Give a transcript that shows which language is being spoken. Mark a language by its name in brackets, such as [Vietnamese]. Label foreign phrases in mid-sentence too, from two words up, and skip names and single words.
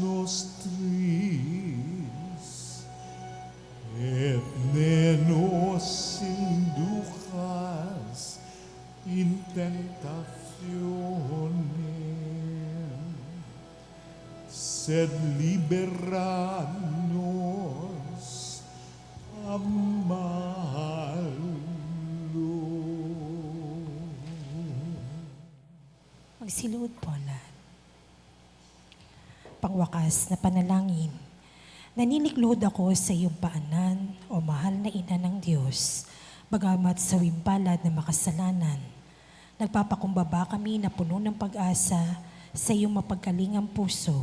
[Latin] nostris, et ne nos inducas in tentationem, sed libera nos a malo. [Filipino] Magsiluhod po lahat. Pangwakas na panalangin. Nanilikluhod ako sa iyong paanan, o mahal na ina ng Diyos, bagamat sa wimbalad na makasalanan. Nagpapakumbaba kami na puno ng pag-asa sa iyong mapagkalingang puso.